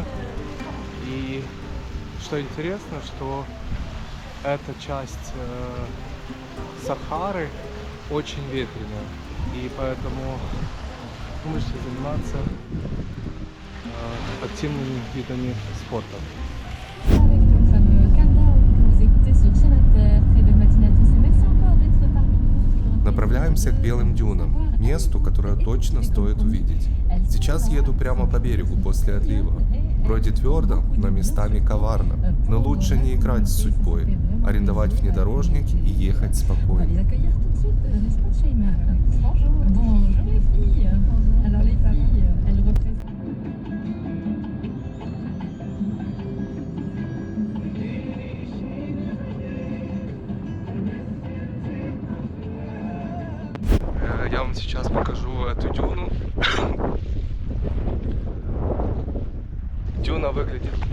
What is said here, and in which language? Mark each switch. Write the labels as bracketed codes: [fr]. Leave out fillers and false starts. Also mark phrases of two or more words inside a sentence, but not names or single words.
[ru] И что интересно, что эта часть Сахары очень ветреная, и поэтому вы можете заниматься активными видами спорта. [fr] Avec le fameux countdown que vous écoutez sur chaîne Inter. Très belle matinée à tous et merci encore d'être parmi nous. [ru] Направляемся к Белым дюнам, месту, которое точно стоит увидеть. Сейчас еду прямо по берегу после отлива. Вроде твердо, но местами коварно. Но лучше не играть с судьбой, арендовать внедорожник и ехать [fr] On va [ru] спокойно. [fr] les accueillir tout de suite, n'est-ce pas, Shaima? Bonjour. Bonjour les filles. Alors les filles, elles représentent. [ru] Я вам сейчас покажу эту дюну. Дюна выглядит...